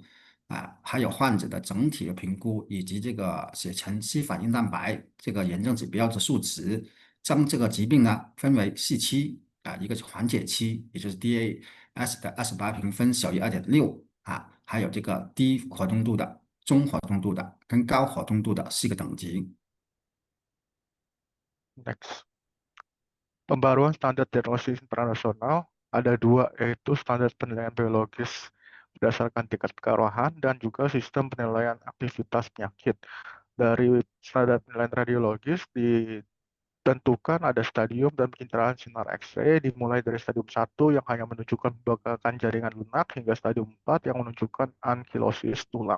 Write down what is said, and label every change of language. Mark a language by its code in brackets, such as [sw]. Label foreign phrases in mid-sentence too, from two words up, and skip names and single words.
[zh] 还有患者的整体的评估，以及这个血沉肌反应蛋白这个炎症指标的数值，将这个疾病呢分为4期一个是缓解期，也就是 DAS 的28评分小于2.6还有这个低活动度的、中活动度的跟高活动度的4个等级。 [en] Next. [id] Pembaruan standar diagnosis internasional ada dua, yaitu standar penilaian biologis berdasarkan tingkat keparahan dan juga sistem penilaian aktivitas penyakit. Dari standar penilaian radiologis ditentukan ada stadium dan pencitraan sinar X-ray dimulai dari stadium 1 yang hanya menunjukkan pembengkakan jaringan lunak hingga stadium 4 yang menunjukkan ankilosis tulang.